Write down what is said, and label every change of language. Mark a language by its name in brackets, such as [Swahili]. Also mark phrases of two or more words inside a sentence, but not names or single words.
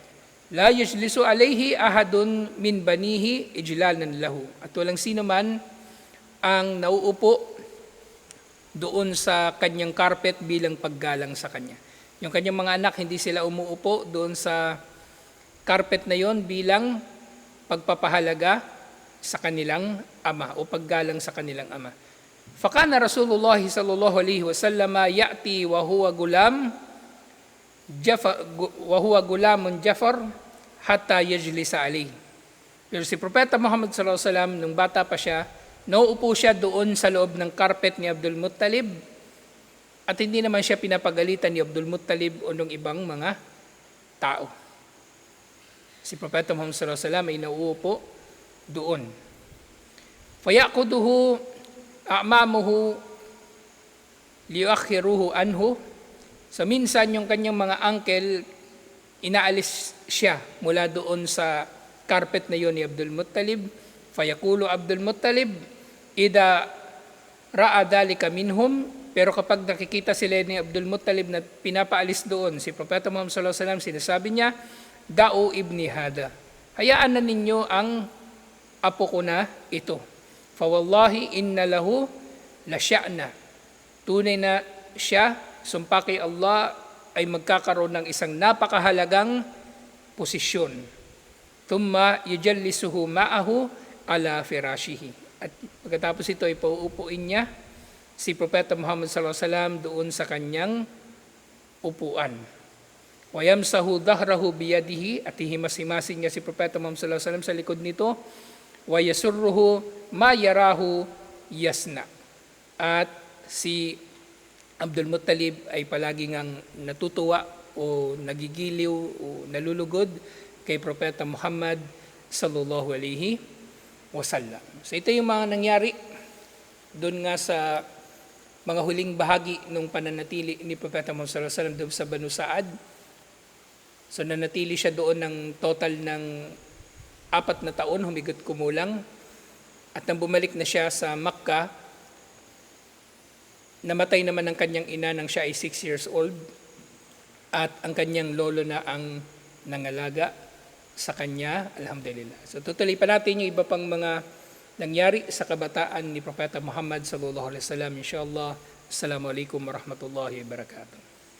[Arabic] لا يجلس عليه أحد من بنيه إجلالا له. [Filipino] At walang sino man ang nauupo doon sa kanyang carpet bilang paggalang sa kanya. Yung kanyang mga anak, hindi sila umuupo doon sa carpet na yon bilang pagpapahalaga sa kanilang ama o paggalang sa kanilang ama. [Arabic] فكان رسول الله صلى الله عليه وسلم يأتي وهو غلام جفر حتى يجلس عليه. [Filipino] Pero si Propeta Muhammad [Arabic] صلى الله عليه وسلم [Filipino] nung bata pa siya, nauupo siya doon sa loob ng carpet ni Abdul Muttalib at hindi naman siya pinapagalitan ni Abdul Muttalib o ng ibang mga tao. Si Propeta Muhammad [Arabic] صلى الله عليه وسلم [Filipino] ay nauupo doon. [Arabic] فيقوده أعمامه ليؤخروه عنه. [Filipino] So minsan yung kanyang mga uncle, inaalis siya mula doon sa carpet na yon ni Abdul Muttalib. [Arabic] فيقول عبد المطلب إذا رأى ذلك منهم, [Filipino] pero kapag nakikita sila ni Abdul Muttalib na pinapaalis doon, si Propeta Muhammad [Arabic] صلى الله عليه وسلم, [Filipino] sinasabi niya, [Arabic] دعوا ابني هذا. [Filipino] Hayaan na ninyo ang apo ko na ito. [Arabic] فوالله إن له لشأنا [Filipino] Tunay na siya, sumpa kay Allah, ay magkakaroon ng isang napakahalagang posisyon. [Arabic] ثم يجلسه معه على فراشه. [Filipino] At pagkatapos ito ay pauupuin niya si Propeta Muhammad [Arabic] صلى الله عليه وسلم [Filipino] doon sa kanyang upuan. [Arabic] ويمسح ظهره بيده, [Filipino] at hihimas-himasin niya si Propeta Muhammad [Arabic] صلى الله عليه وسلم [Filipino] sa likod nito. [Arabic] ويسره ما يراه يصنع. [Filipino] At si Abdul Muttalib ay palaging ang natutuwa o nagigiliw o nalulugod kay Propeta Muhammad [Arabic] صلى الله عليه وسلم. [Filipino] So ito yung mga nangyari doon nga sa mga huling bahagi ng pananatili ni Propeta Muhammad [Arabic] صلى الله عليه وسلم [Filipino] doon sa Banu Sa'ad. So nanatili siya doon ng total ng 4 na taon, humigot kumulang. At nang bumalik na siya sa Makkah, namatay naman ang kanyang ina nang siya ay 6 [English] years old. [Filipino] At ang kanyang lolo na ang nangalaga sa kanya, alhamdulillah. So tutuloy pa natin yung iba pang mga nangyari sa kabataan ni Propeta Muhammad [Arabic] صلى الله عليه وسلم, [Filipino] inshallah. [Arabic] السلام عليكم ورحمة الله وبركاته.